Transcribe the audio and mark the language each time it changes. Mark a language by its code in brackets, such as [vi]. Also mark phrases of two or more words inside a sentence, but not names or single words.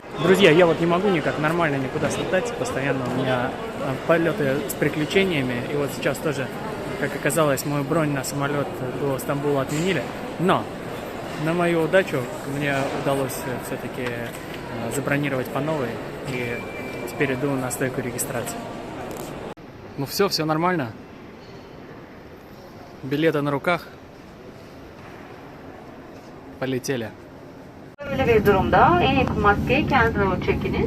[ru] Друзья, я вот не могу никак нормально никуда слетать, постоянно у меня полеты с приключениями, и вот сейчас тоже, как оказалось, мою бронь на самолет до Стамбула отменили, но на мою удачу мне удалось все-таки забронировать по новой, и теперь иду на стойку регистрации. Ну все нормально. Билеты на руках. Полетели. [tr] Böyle bir durumda en yakın maskeyi kendinize doğru çekiniz.